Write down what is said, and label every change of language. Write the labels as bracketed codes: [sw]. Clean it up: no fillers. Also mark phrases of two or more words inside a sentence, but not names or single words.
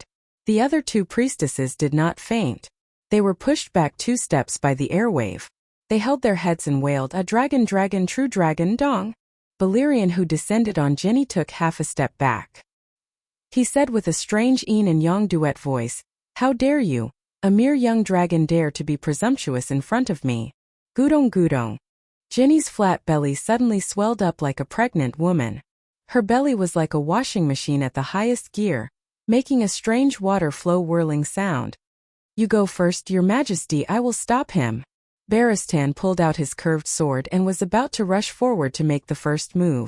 [en] The other 2 priestesses did not faint. They were pushed back 2 steps by the airwave. They held their heads and wailed, "A dragon, dragon, true dragon, dong." Balerion, who descended on Ginny, took half a step back. He said with a strange yin and yang duet voice, "How dare you, a mere young dragon, dare to be presumptuous in front of me? Gudong gudong." Ginny's flat belly suddenly swelled up like a pregnant woman. Her belly was like a washing machine at the highest gear, making a strange water flow whirling sound. "You go first, your majesty, I will stop him." Barristan pulled out his curved sword and was about to rush forward to make the first move.